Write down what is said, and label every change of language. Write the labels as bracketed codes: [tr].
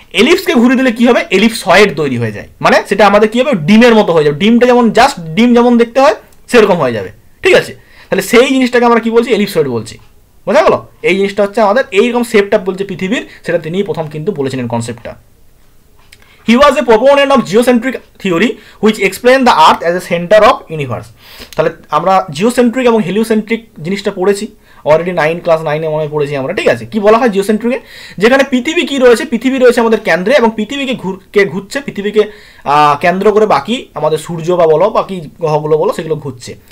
[bn] এলিপসকে ঘুরিয়ে দিলে কি হবে, এলিপসয়েড তৈরি হয়ে যায়, মানে সেটা আমাদের কি হবে, ডিমের মতো হয়ে যাবে, ডিমটা যেমন জাস্ট ডিম যেমন দেখতে হয় সেরকম হয়ে যাবে, ঠিক আছে। তাহলে সেই জিনিসটাকে আমরা কি বলছি, এলিপসয়েড বলছি, বোঝা গেল। এই জিনিসটা হচ্ছে আমাদের এইরকম শেপটা বলছে পৃথিবীর, সেটা তিনি প্রথম কিন্তু বলেছিলেন কনসেপ্টটা। [en] He was a proponent of geocentric theory which explained the earth as a center of universe. [bn] তাহলে আমরা জিওসেন্ট্রিক এবং হেলিওসেন্ট্রিক জিনিসটা পড়েছি অলরেডি, ক্লাস 9-এ মনে পড়েছি আমরা, ঠিক আছে। কি বলা হয় জিওসেন্ট্রিকে, যেখানে পৃথিবী কি রয়েছে, পৃথিবী রয়েছে আমাদের কেন্দ্রে এবং পৃথিবীকে ঘুরছে, পৃথিবীকে কেন্দ্র করে বাকি আমাদের সূর্য বা বলো বাকি গ্রহগুলো বলো সেগুলো ঘুরছে।